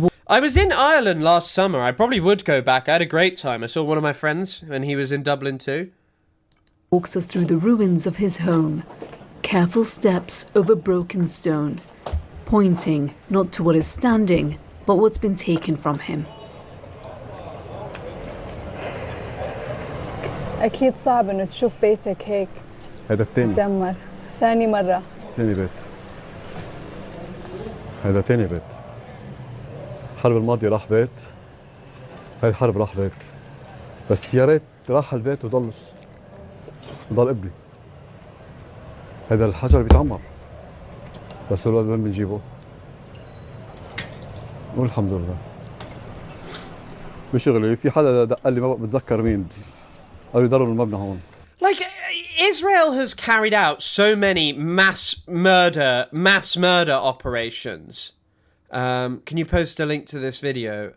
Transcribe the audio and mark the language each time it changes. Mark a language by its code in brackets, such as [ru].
[en] I was in Ireland last summer. I probably would go back. I had a great time. I saw one of my friends when he was in Dublin too. Walks us through the ruins of his home. Careful steps over broken stone, pointing not to what is standing, but what's been taken from him. [ar] أكيد صعب إنه تشوف بيتك هيك. هذا الثاني. دمر. ثاني مرة. ثاني بيت. هذا ثاني بيت. الحرب الماضية راح بيت. هاي الحرب راح بيت. بس يا ريت راح البيت وضل ابني. هذا الحجر بيتعمر. بس الولد وين بنجيبه؟ والحمد لله. بشغلي في حدا دق لي ما بتذكر مين. قالوا يضربوا المبنى هون. [en] Like, Israel has carried out so many mass murder operations. Can you post a link to this video?